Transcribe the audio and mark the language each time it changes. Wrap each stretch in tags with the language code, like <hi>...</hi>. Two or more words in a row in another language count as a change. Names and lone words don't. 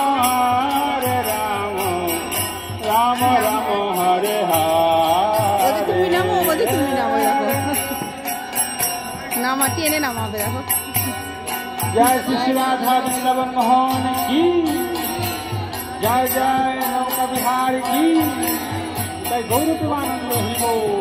<sa>Rama Rama Hare Hare</sa> <bn>তুমি নামো বলছি তুমি নামো দেখো নামা টেনে নামাবে দেখো</bn> <hi>जय श्री राधा वृंदावन मोहन की जय जय नौका बिहार की जय गौर प्रेमानंद हिमो</hi>